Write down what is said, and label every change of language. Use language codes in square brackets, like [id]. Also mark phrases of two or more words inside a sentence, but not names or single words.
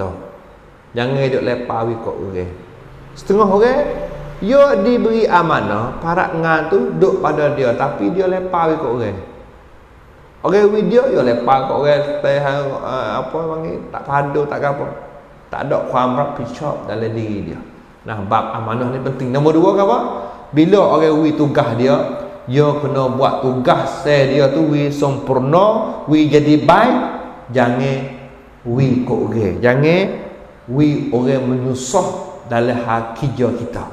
[ms] Jangan duk lepa wi kok orang. Setengah orang dia diberi amanah, parak ngan tu duk pada dia tapi dia lepa wi kok orang. Orang wi dia lepa kok orang apa panggil tak padu tak apa. Tak ada ความรับผิดชอบ dalam diri dia. Nah, bab amanah ni penting. Nombor dua apa? Bila orang wi tugas dia kena buat tugas dia tu wi sempurna, wi jadi baik, jangan wi kok orang. Jangan wi orang menyusah dalam hak kerja kita.